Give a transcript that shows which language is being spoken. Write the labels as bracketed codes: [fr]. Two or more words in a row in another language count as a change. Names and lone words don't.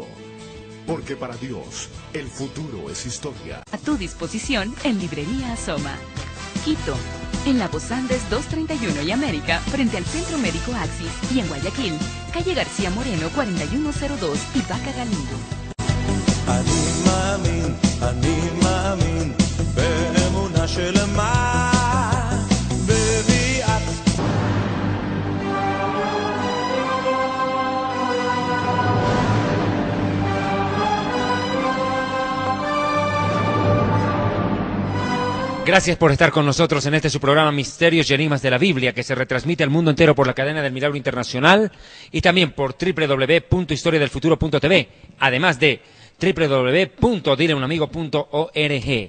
[es] Porque para Dios, el futuro es historia. A tu disposición en Librería Asoma. Quito, en la Voz Andes 231 y América, frente al Centro Médico Axis, y en Guayaquil, calle García Moreno 4102 y Vaca Galindo. [he] אני מאמין באמונה שלמה בביאת [es] Gracias por estar con nosotros en este su programa Misterios y Enigmas de la Biblia, que se retransmite al mundo entero por la cadena del Milagro Internacional y también por www.historiadelfuturo.tv, además de www.dileunamigo.org.